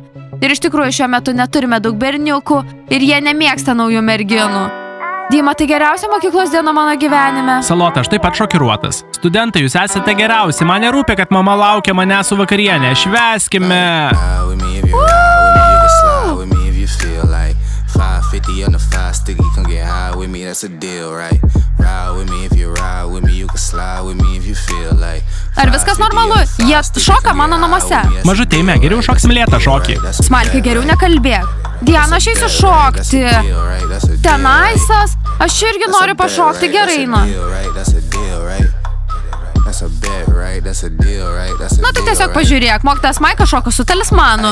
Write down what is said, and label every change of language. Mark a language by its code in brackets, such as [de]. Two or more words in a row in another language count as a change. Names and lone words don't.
[lt] Ir iš tikrųjų šiuo metu neturime daug berniukų ir jie nemėgsta naujų merginų. Dima, tai geriausia mokyklos diena mano gyvenime. Salota, aš taip pat šokiruotas. Studentai, jūs esate geriausi. Man nerūpi, kad mama laukia mane su vakarienė. Švęskime. [en] 550 on the 5 sticky, come get high with me, that's a deal, right? Ride with me if you ride with me, you can slide with me if you feel like. [lt] Ar viskas normalu? Jie šoka mano namuose. Mažutėme, geriau šoksim lėtą šokį. Smalkiai, geriau nekalbėk. Diana, aš eisiu šokti. Tenaisas, aš irgi noriu pašokti, gerai, na. Nu, tai tiesiog pažiūrėk, mokytojas Maikas šoka su talismanu.